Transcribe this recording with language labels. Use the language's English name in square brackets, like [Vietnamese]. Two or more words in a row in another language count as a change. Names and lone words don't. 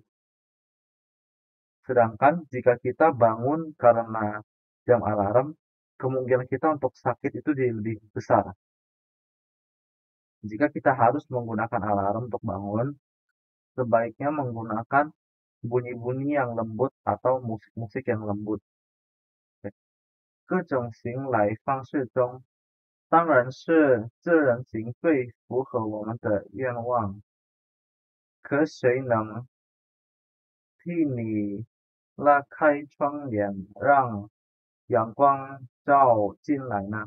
[Indonesian] Sedangkan jika kita bangun karena jam alarm, kemungkinan kita untuk sakit itu jadi lebih besar. Jika kita harus menggunakan alarm untuk bangun, sebaiknya menggunakan bunyi-bunyi yang lembut atau musik-musik yang lembut. [Chinese] 各种醒来方式中，当然是自然醒最符合我们的愿望。可谁能替你拉开窗帘，让阳光照进来呢？